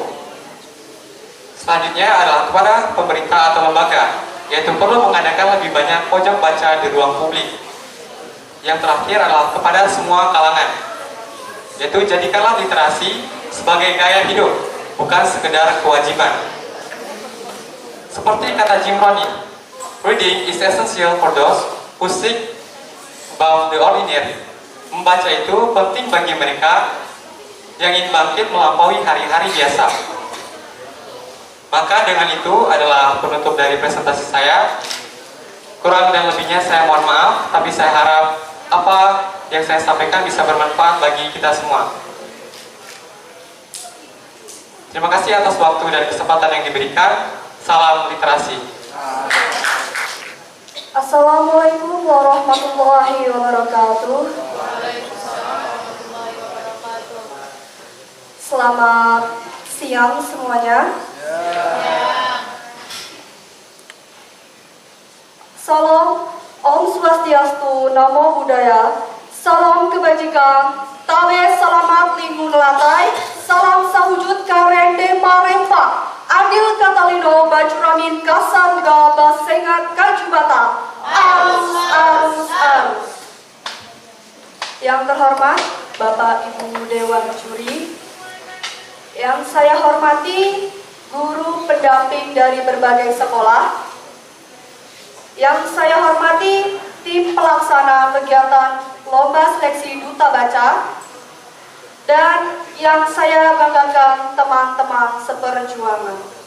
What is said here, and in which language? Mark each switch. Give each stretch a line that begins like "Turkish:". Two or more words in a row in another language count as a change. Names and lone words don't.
Indonesian: Selanjutnya adalah kepada pemerintah atau lembaga, yaitu perlu mengadakan lebih banyak pojok baca di ruang publik. Yang terakhir adalah kepada semua kalangan, yaitu jadikanlah literasi sebagai gaya hidup, bukan sekedar kewajiban. Seperti kata Jim Rohn,
English: reading is essential for those who seek above the ordinary.
Indonesian: Membaca itu penting bagi mereka yang ingin bangkit melampaui hari-hari biasa. Maka dengan itu adalah penutup dari presentasi saya. Kurang dan lebihnya saya mohon maaf, tapi saya harap apa yang saya sampaikan bisa bermanfaat bagi kita semua. Terima kasih atas waktu dan kesempatan yang diberikan. Salam literasi.
Arabic: السلام عليكم ورحمة الله وبركاته.
Indonesian: Selamat siang semuanya. Salam,
Balinese: Om Swastiastu,
Pali: Namo Buddhaya,
Indonesian: salam kebajikan, tabe selamat lingkungan latai, salam sahujud karende marempa,
Kendayan: adil katalino bajuramin kasarga basengat kajubata, arus, arus,
Indonesian: arus. Yang terhormat Bapak Ibu Dewan Juri, yang saya hormati guru pendamping dari berbagai sekolah, yang saya hormati tim pelaksana kegiatan Lomba Seleksi Duta Baca, dan yang saya banggakan teman-teman seperjuangan.